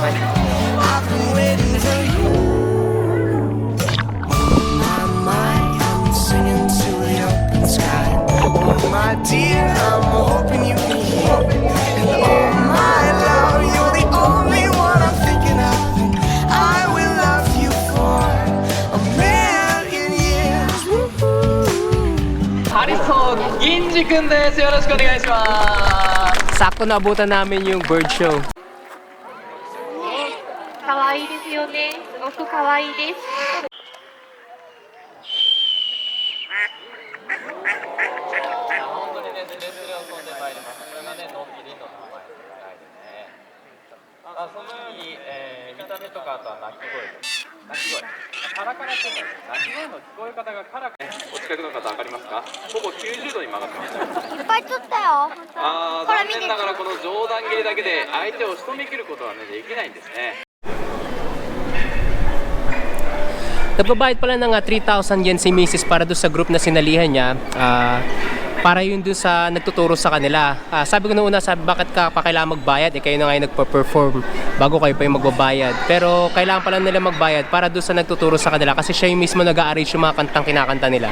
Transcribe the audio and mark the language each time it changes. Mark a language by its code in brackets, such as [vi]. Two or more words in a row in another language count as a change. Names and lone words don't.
[en] I've been waiting for you. My, I'm singing to the open sky. Oh my dear, I'm hoping you can hear. And oh my love, you're the only one I'm thinking of. I will love you for a million years. Woo-hoo. [ja] ハリソン銀次くんです。よろしくお願いします。 [tl] Sakto na abutan namin yung [en] bird show. [ja] かわいいですよね。すごくかわいいです。本当にね、全然遊んでまいります。これがね、のんびりの名前の願いでね。そのように、見た目とかあとは鳴き声です。鳴き声。カラカラって言うんです。鳴き声の聞こえ方がカラカラ。お近くの方分かりますか？ほぼ90度に曲がってます。いっぱい釣ったよ。残念ながらこの上段切りだけで相手を仕留めきることはね、できないんですね。 [tl] Nagbabayad pala ng 3,000 yen si Mrs. para doon sa group na sinalihan niya. para yun dun sa nagtuturo sa kanila. Sabi ko nung una, sabi bakit ka pa kailangan magbayad? Kayo na nga yung nagpa-perform bago kayo pa yung magbabayad. Pero kailangan pala nila magbayad para dun sa nagtuturo sa kanila kasi siya yung mismo nag-a-arrange yung mga kantang kinakanta nila.